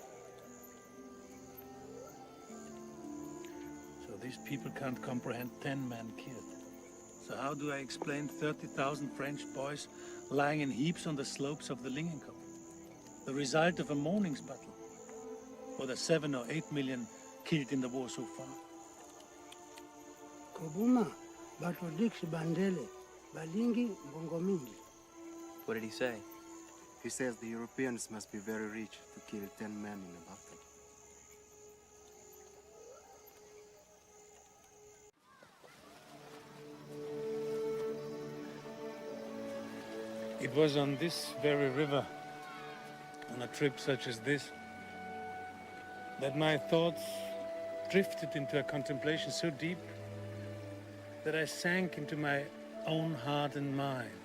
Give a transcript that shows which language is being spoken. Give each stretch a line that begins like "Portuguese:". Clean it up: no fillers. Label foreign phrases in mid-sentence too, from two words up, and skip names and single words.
English: So these people can't comprehend 10 men killed. So how do I explain 30,000 French boys lying in heaps on the slopes of the Lingenkopf? The result of a morning's battle? Or the 7 or 8 million killed in the war so far?
Lingala: Kobuma, batodiksi bandele, balingi mbongo mingi.
English: What did he say? He says the Europeans must be very rich to kill 10 men in a battle. It was on this very river, on a trip such as this, that my thoughts drifted into a contemplation so deep that I sank into my own heart and mind.